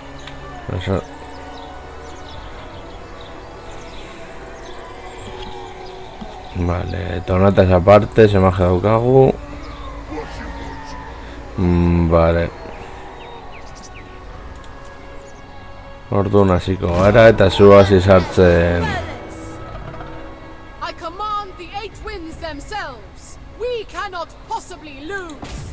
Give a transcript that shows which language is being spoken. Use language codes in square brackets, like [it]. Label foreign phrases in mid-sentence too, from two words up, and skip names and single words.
[eu] Vale, eta honataz aparte, semaje daukagu. Vale. Orduan hasiko gara eta zu hasi sartzen. [en] I command the 8 winds themselves. We cannot possibly lose.